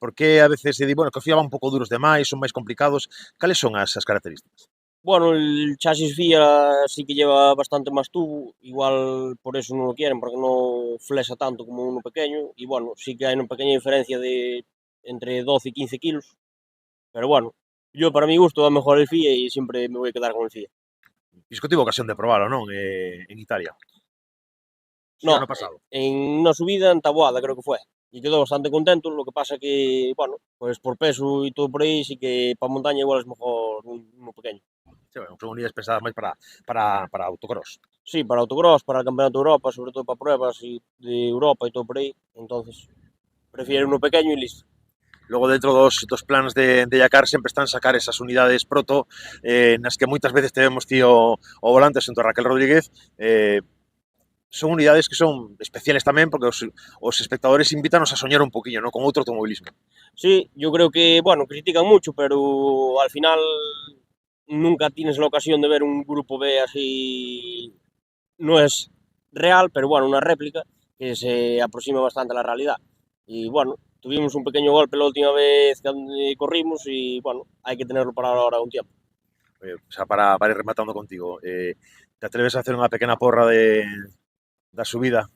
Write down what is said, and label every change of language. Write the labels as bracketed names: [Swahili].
[Galician] Por que a veces se di, bueno, que FIA van un pouco duros demais, son máis complicados? Cales son as características? [Spanish] Bueno, el chasis FIA sí que lleva bastante más tubo, igual por eso no lo quieren, porque no flexa tanto como uno pequeño, y bueno, sí que hay una pequeña diferencia de entre 12 y 15 kilos, pero bueno, yo para mi gusto va mejor el FIA y siempre me voy a quedar con el FIA. [Galician] Pisco tivo ocasión de probalo, non? En Italia. [Spanish] No, [Galician] ano pasado. [Spanish] en una subida en Taboada creo que fue, y quedó bastante contento, lo que pasa que, bueno, pues por peso y todo por ahí, sí que para montaña igual es mejor uno pequeño. [Galician] Sí, bueno, son unidades pesadas máis para autocross. [Spanish] Sí, para autocross, para el Campeonato de Europa, sobre todo para pruebas de Europa y todo por ahí, entonces prefiero uno pequeño y listo. [Galician] Logo, dentro dos plans de Yacar sempre están sacar esas unidades proto, nas que moitas veces temos tío o volante xunto a Raquel Rodríguez, son unidades que son especiales tamén porque os espectadores invítanos a soñar un poquinho, ¿no?, con outro automobilismo. [Spanish] Sí, yo creo que, bueno, critican mucho, pero al final nunca tienes la ocasión de ver un grupo B así, no es real, pero bueno, una réplica que se aproxima bastante a la realidad. Y bueno, tuvimos un pequeño golpe la última vez que corrimos y bueno, hay que tenerlo para ahora un tiempo. [Galician] O sea, para ir rematando contigo, te atreves a hacer unha pequena porra da subida?